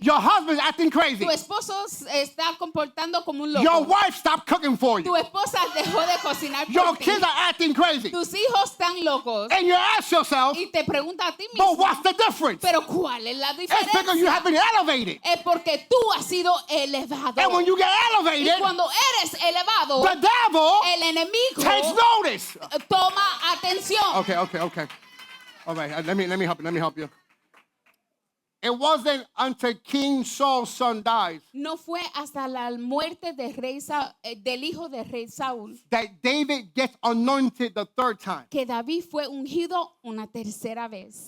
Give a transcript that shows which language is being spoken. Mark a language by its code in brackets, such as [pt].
[en] your husband's acting crazy. [es] tu esposo se está comportando como un [en] Your [es] loco. [en] wife stopped cooking for you. [es] Tu esposa dejó de cocinar [en] Your [es] por ti. [en] kids are acting crazy. [es] Tus hijos están locos. [en] And you ask yourself, [es] Y te pregunta a ti [en] but [es] mismo, [en] what's the difference? [es] pero ¿cuál es la [en] It's because you [es] diferencia? [en] have been elevated. [es] Es porque tú has sido elevado. [en] And when you get [es] Y [en] elevated, [es] cuando eres elevado, [en] the devil [es] el enemigo [en] takes notice. [es] toma atención. [en] Okay. All right, let me help you. It wasn't until King Saul's son dies [es] No fue hasta la muerte de del hijo de rey Saúl [en] that David gets anointed the third time. [es] que David fue ungido una tercera vez.